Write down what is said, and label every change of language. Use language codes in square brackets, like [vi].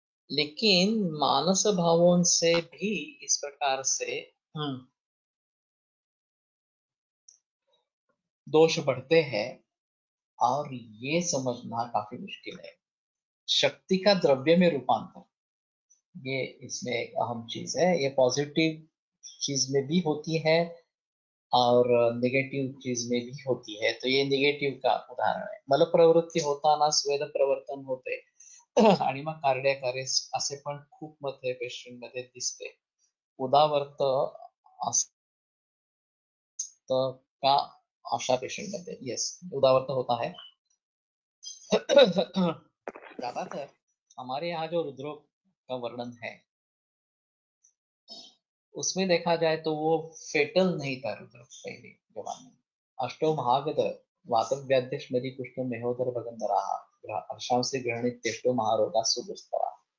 [hi] लेकिन मानस भावों से भी इस प्रकार से दोष बढ़ते हैं, और ये समझना काफी मुश्किल है। शक्ति का द्रव्य में रूपांतर, ये इसमें एक अहम चीज है। ये पॉजिटिव चीज में भी होती है और नेगेटिव चीज में भी होती है। तो ये नेगेटिव का उदाहरण [mr] आहे. मल प्रवृत्ती होताना स्वेद प्रवर्तन होते आणि मग कार्डियक अरेस्ट असे पण खूप मध्ये पेशंट मध्ये दिसते. उदावर्त असतं का अशा पेशंट मध्ये? [hi] यस, उदावर्त होता है. ज्यादातर हमारे यहाँ जो रुद्रोग का वर्णन है उसमें देखा जाए तो वो फेटल नहीं था रुद्रोग पहले जमाने में. [sa] अष्टो महागद वातव्याध्यश्मदी कुष्ठ मेहोदर भगंधरा हर्षांसी ग्रहणित तेष्टो महारोगा सुदुस्तरा.